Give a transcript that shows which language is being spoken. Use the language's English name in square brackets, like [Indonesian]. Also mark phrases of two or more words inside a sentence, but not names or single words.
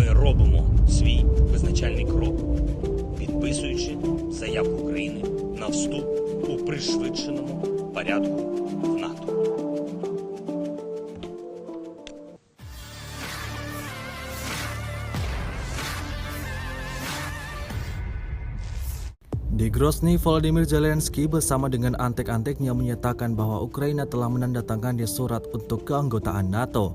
[Ukrainian] робимо свій визначальний крок, підписуючи заявку України на вступ у пришвидшеному порядку в НАТО. [Indonesian] Di Grozny, Volodymyr Zelensky bersama dengan antek-anteknya menyatakan bahwa Ukraina telah menandatangani surat untuk keanggotaan NATO.